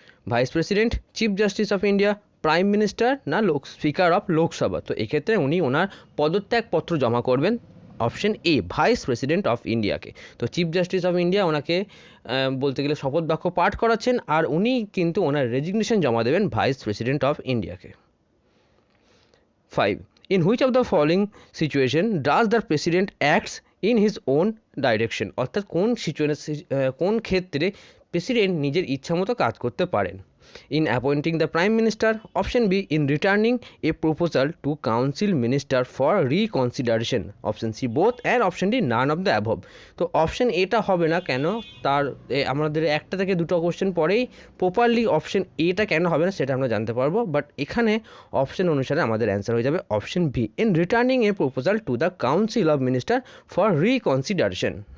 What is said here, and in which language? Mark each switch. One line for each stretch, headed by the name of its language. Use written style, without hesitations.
English: Vice president, chief justice of India, prime minister না speaker of Lok Sabha?
Bangla: তো এক্ষেত্রে উনি ওনার পদত্যাগপত্র জমা করবেন option A, vice president of ইন্ডিয়াকে। তো চিফ জাস্টিস অফ ইন্ডিয়া ওনাকে বলতে গেলে শপথ বাক্য পাঠ করাচ্ছেন, আর উনি কিন্তু ওনার রেজিগনেশন জমা দেবেন ভাইস প্রেসিডেন্ট অফ ইন্ডিয়াকে।
English: 5. In which of the following situation does the president acts in his own direction?
Bangla: অর্থাৎ কোন ক্ষেত্রে প্রেসিডেন্ট নিজের ইচ্ছা মতো কাজ করতে পারেন?
English: In appointing the Prime Minister, option B, in returning a proposal to Council Minister for reconsideration, option C both, and option D none of the above.
Bangla: তো অপশন এটা হবে না কেন, তার আমাদের একটা থেকে দুটো কোশ্চেন পরেই প্রপারলি অপশন এটা কেন হবে না সেটা আমরা জানতে পারবো, বাট এখানে অপশন অনুসারে আমাদের অ্যান্সার হয়ে যাবে option B,
English: In returning a proposal to the council of minister for reconsideration.